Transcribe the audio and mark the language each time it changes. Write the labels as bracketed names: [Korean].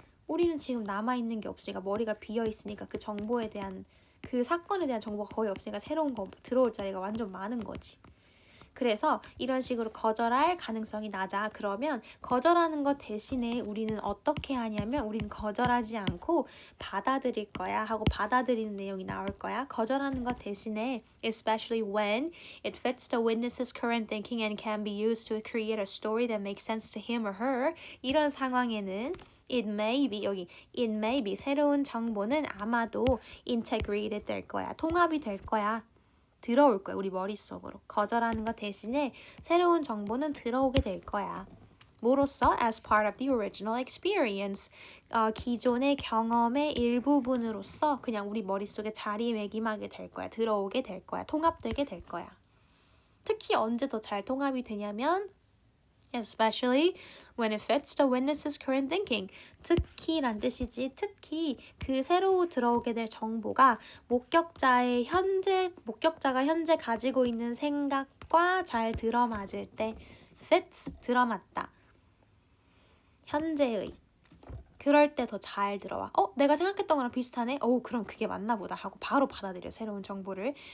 [Korean] 우리는 지금 남아있는 게 없으니까 머리가 비어있으니까 그 정보에 대한 그 사건에 대한 정보가 거의 없으니까 새로운 거 들어올 자리가 완전 많은 거지. 그래서 이런 식으로 거절할 가능성이 낮아. 그러면 거절하는 것 대신에 우리는 어떻게 하냐면 우리는 거절하지 않고 받아들일 거야 하고 받아들이는 내용이 나올 거야. 거절하는 것 대신에 [English] especially when it fits the witness's current thinking and can be used to create a story that makes sense to him or her. [Korean] 이런 상황에는 [English] it may be [Korean] 새로운 정보는 아마도 integrated 될 거야. 통합이 될 거야. 들어올 거야. 우리 머릿속으로. 거절하는 것 대신에 새로운 정보는 들어오게 될 거야. 뭐로써? [English] As part of the original experience. [Korean] 기존의 경험의 일부분으로서 그냥 우리 머릿속에 자리매김하게 될 거야. 들어오게 될 거야. 통합되게 될 거야. 특히 언제 더 잘 통합이 되냐면 [English] especially when it fits the witness's current thinking. [Korean] 특히란 뜻이지. 특히 그 새로 들어오게 될 정보가 목격자가 현재 가지고 있는 생각과 잘 들어맞을 때 fits, 들어맞다. 현재의. 그럴 때 더 잘 들어와. 내가 생각했던 거랑 비슷하네? 그럼 그게 맞나 보다 하고 바로 받아들여, 새로운 정보를.